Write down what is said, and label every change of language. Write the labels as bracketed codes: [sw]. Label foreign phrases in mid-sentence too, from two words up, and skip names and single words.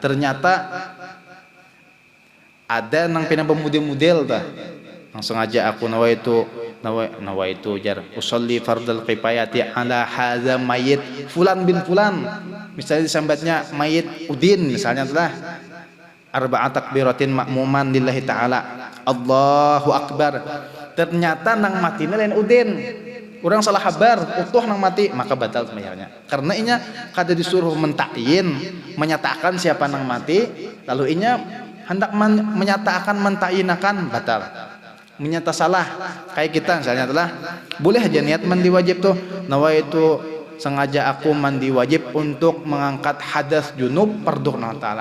[bjn] Ternyata ada nang pina pemudel-mudel tah. Langsung aja aku [ar] نويت jar أصلي فرض الكفاية على هذا الميت فلان بن فلان. [bjn] Misalnya disambatnya mayit Udin misalnya telah [ar] أربع تكبيرات مأموما لله تعالى. الله أكبر. [bjn] Ternyata nang matina lain Udin. Orang salah kabar, utuh nang mati, maka batal sembahyangnya. Karena inya kada disuruh mentakyin, menyatakan siapa nang mati, lalu inya hendak menyatakan mentakyinakan batal. Menyata salah, kayak kita misalnya telah boleh aja niat mandi wajib tuh, nawaitu sengaja aku mandi wajib untuk mengangkat hadas junub fardu Allah Ta'ala.